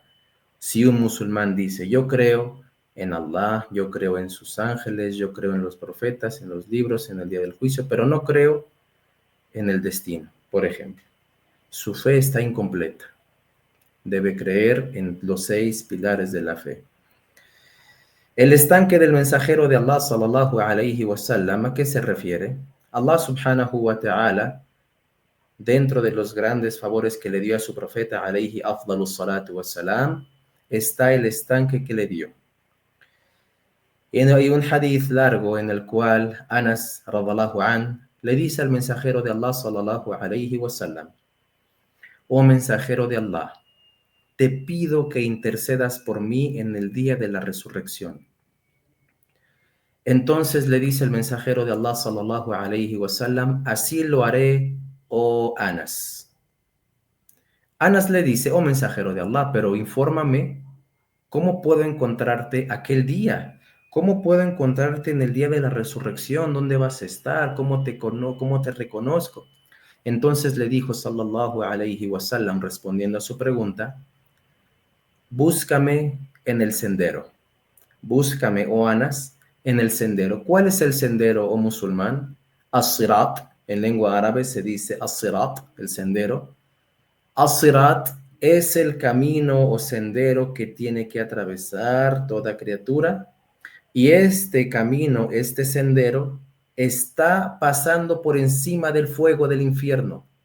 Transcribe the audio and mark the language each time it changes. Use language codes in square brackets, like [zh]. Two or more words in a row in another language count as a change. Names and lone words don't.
[es] Si un musulmán dice, yo creo en Allah, yo creo en sus ángeles, yo creo en los profetas, en los libros, en el día del juicio, pero no creo en el destino, por ejemplo. su fe está incompleta. Debe creer en los 6 pilares de la fe. El estanque del mensajero de Allah [ar] صلى الله عليه وسلم, [es] ¿a qué se refiere? Allah [ar] سبحانه وتعالى, [es] dentro de los grandes favores que le dio a su profeta [ar] عليه أفضل الصلاة والسلام, [es] está el estanque que le dio. Y hay un hadith largo en el cual Anas [ar] رضي الله عن [es] le dice al mensajero de Allah [ar] صلى الله عليه وسلم: [es] oh mensajero de Allah, te pido que intercedas por mí en el día de la resurrección. Entonces le dice el mensajero de Allah [ar] صلى الله عليه وسلم: [es] así lo haré, oh Anas. Anas le dice: oh mensajero de Allah, pero infórmame, ¿cómo puedo encontrarte aquel día? ¿Cómo puedo encontrarte en el día de la resurrección? ¿Dónde vas a estar? ¿Cómo te reconozco? Entonces le dijo [ar] صلى الله عليه وسلم, [es] respondiendo a su pregunta: búscame en el sendero. Búscame, oh Anas, en el sendero. ¿Cuál es el sendero, oh musulmán? As-sirat, en lengua árabe se dice as-sirat, el sendero. As-sirat es el camino o sendero que tiene que atravesar toda criatura, y este camino, este sendero, está pasando por encima del fuego del infierno.